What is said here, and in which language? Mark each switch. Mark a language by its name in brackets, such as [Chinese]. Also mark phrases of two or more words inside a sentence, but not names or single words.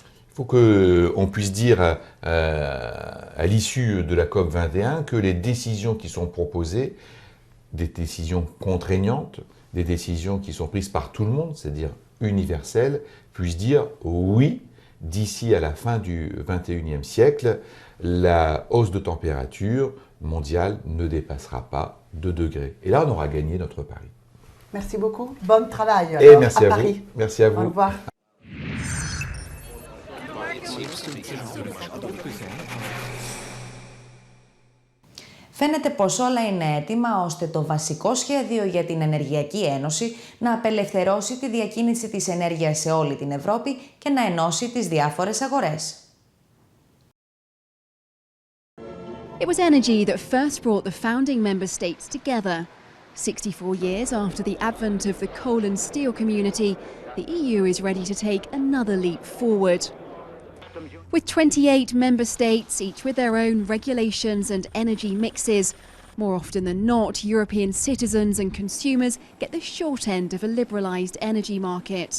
[French] Il faut qu'on puisse dire à l'issue de la COP21 que les décisions qui sont proposées, des décisions contraignantes, des décisions qui sont prises par tout le monde, c'est-à-dire universelles, puissent dire oui, d'ici à la fin du XXIe siècle, la hausse de température mondiale ne dépassera pas 2 degrés. Et là, on aura gagné notre pari. Merci beaucoup. Bon travail Et merci à Paris. vous. Merci à vous. Au revoir. [Greek] Φαίνεται πως όλα είναι έτοιμα ώστε το βασικό σχέδιο για την Ενεργειακή Ένωση να απελευθερώσει τη διακίνηση της ενέργειας σε όλη την Ευρώπη και να ενώσει τις διάφορες αγορές. [English] It was energy that first brought the founding member states together. 64 years after the advent of the coal and steel community, the EU is ready to take another leap forward. With 28 member states, each with their own regulations and energy mixes, more often than not, European citizens and consumers get the short end of a liberalised energy market.